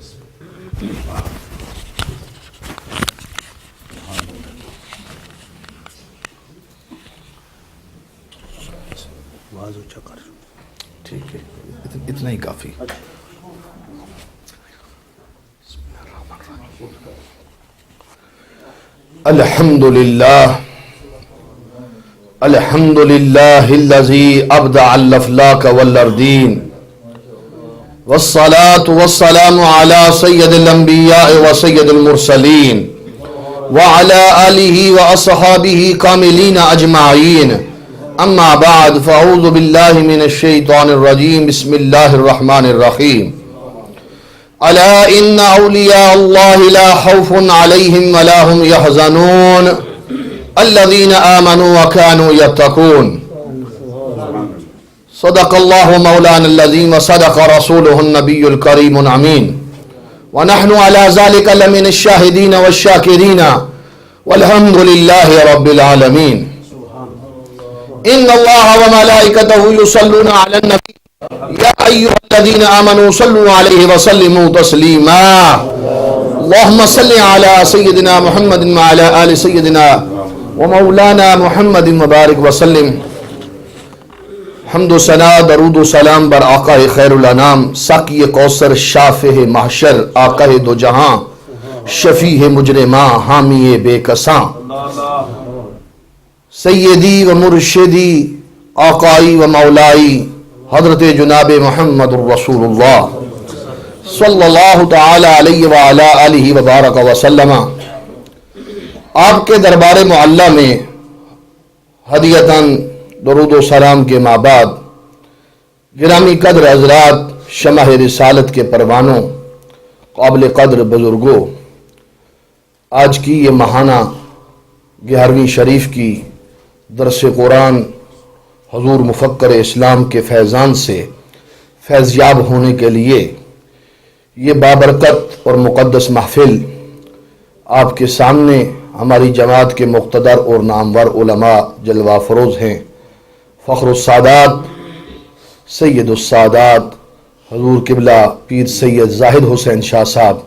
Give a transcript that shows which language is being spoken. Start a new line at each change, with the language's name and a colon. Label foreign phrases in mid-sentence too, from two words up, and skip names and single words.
Urdu: ٹھیک ہے اتنا ہی کافی.
Arabic: الحمدللہ الحمدللہ الذی ابدع الافلاک والاردین والصلاة والسلام على سید الانبیاء وسید المرسلین وعلى آلہ واصحابہ کاملین اجمعین. اما بعد فاعوذ باللہ من الشیطان الرجیم بسم اللہ الرحمن الرحیم. ألا إن أولياء الله لا خوف عليهم ولا هم يحزنون الذين آمنوا وكانوا يتقون. صدق الله مولانا العظيم وصدق رسوله النبي الكريم الأمين ونحن على ذلك لمن الشاهدين والشاكرين والحمد لله رب العالمين. إن الله وملائكته يصلون على النبي يا أيها الذين آمنوا صلوا عليه وسلموا تسليما. اللهم صل على سيدنا محمد وعلى آل سيدنا ومولانا محمد وبارك وسلم.
Urdu: حمد و ثنا درود سلام بر آقا خیر الانام ساقی کوثر شافع محشر آقا دو جہاں شفیع مجرماں حامی بیکساں سیدی و مرشدی آقائی و مولائی حضرت جناب
Arabic: محمد رسول الله صلى الله تعالى عليه وعلى آله وبارك وسلم.
Urdu: آپ کے دربارِ معلیٰ میں ہدیتاً درود سلام کے مابعد گرامی قدر حضرات شمع رسالت کے پروانوں قابلِ قدر بزرگوں, آج کی یہ ماہانہ 11ویں شریف کی درس قرآن حضور مفکر اسلام کے فیضان سے فیضیاب ہونے کے لیے یہ بابرکت اور مقدس محفل آپ کے سامنے ہماری جماعت کے مقتدر اور نامور علما جلوہ فروز ہیں فخر السادات سید السادات حضور قبلہ پیر سید زاہد حسین شاہ صاحب.